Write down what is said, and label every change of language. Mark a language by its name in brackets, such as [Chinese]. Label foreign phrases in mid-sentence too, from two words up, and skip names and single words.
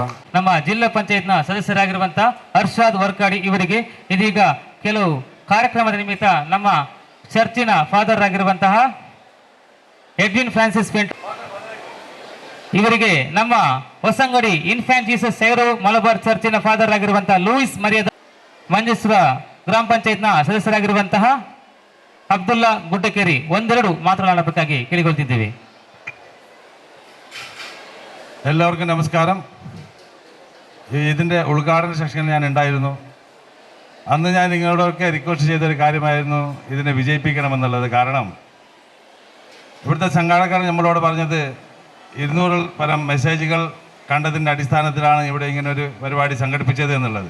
[Kannada] ನಮ್ಮ ಜಿಲ್ಲಾ ಪಂಚಾಯತ್ನ ಸದಸ್ಯರಾಗಿರುವಂತಹ ಹರ್ಷಾದ್ ವರ್ಕಾಡಿ ಇವರಿಗೆ ಇದೀಗ ಕೆಲವು ಕಾರ್ಯಕ್ರಮದ ನಿಮಿತ್ತ ನಮ್ಮ ಚರ್ಚಿನ ಫಾದರ್ ಆಗಿರುವಂತಹ ಎಡ್ವಿನ್ ಫ್ರಾನ್ಸಿಸ್ ಫೆಂಟ್ ಇವರಿಗೆ ನಮ್ಮ ಹೊಸಂಗಡಿ ಇನ್ಫ್ಯಾಂಟ್ ಜೀಸಸ್ ಸೇರೋ ಮಲಬಾರ್ ಚರ್ಚಿನ ಫಾದರ್ ಆಗಿರುವಂತಹ ಲೂಯಿಸ್ ಮರ್ಯಾದ, ಮಂಜೇಶ್ವರ ಗ್ರಾಮ ಪಂಚಾಯತ್ನ ಸದಸ್ಯರಾಗಿರುವಂತಹ ಅಬ್ದುಲ್ಲಾ ಗುಡ್ಡಕೇರಿ ಒಂದೆರಡು ಮಾತನಾಡಬೇಕಾಗಿ ಕೇಳಿಕೊಳ್ತಿದ್ದೇವೆ. [Malayalam] എല്ലാവർക്കും നമസ്കാരം. ഇതിൻ്റെ ഉദ്ഘാടന സെക്ഷനിൽ ഞാൻ ഉണ്ടായിരുന്നു. അന്ന് ഞാൻ നിങ്ങളോടൊക്കെ റിക്വസ്റ്റ് ചെയ്തൊരു കാര്യമായിരുന്നു ഇതിനെ വിജയിപ്പിക്കണമെന്നുള്ളത്. കാരണം ഇവിടുത്തെ സംഘാടകർ നമ്മളോട് പറഞ്ഞത് 200 പരം മെസ്സേജുകൾ കണ്ടതിൻ്റെ അടിസ്ഥാനത്തിലാണ് ഇവിടെ ഇങ്ങനൊരു പരിപാടി സംഘടിപ്പിച്ചത് എന്നുള്ളത്.